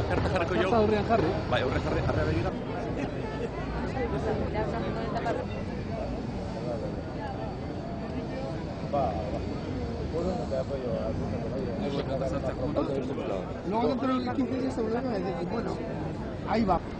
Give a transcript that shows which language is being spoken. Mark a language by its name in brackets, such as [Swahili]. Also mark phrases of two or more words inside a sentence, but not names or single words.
[Basque] jarriko jo. Aurrean jarri. Bai, aurre jarri, jarri begira. [Spanish] Luego dentro de 15 días se vuelven a decir, bueno, ahí va.